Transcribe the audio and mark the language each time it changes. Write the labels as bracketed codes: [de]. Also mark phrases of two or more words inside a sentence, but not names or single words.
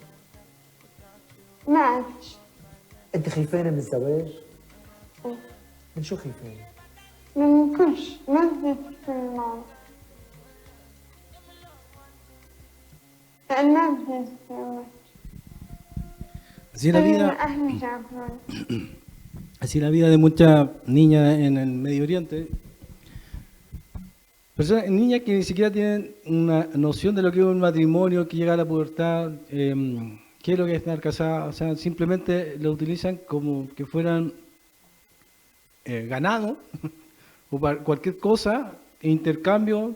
[ar] ما عرفتش. أنت خايفانة من الزواج؟ إيه. من شو خايفانة؟ من كل شيء، ما بدي تكون معه. لأن ما بدي أتزوج. [es] Así es la vida, [ar] أهل جابون. [es] así es la vida de muchas niñas en el Medio Oriente. Personas, niñas que ni siquiera tienen una noción de lo que es un matrimonio, que llega a la pubertad, qué es lo que es estar casada, o sea, simplemente lo utilizan como que fueran ganado o para cualquier cosa, intercambio.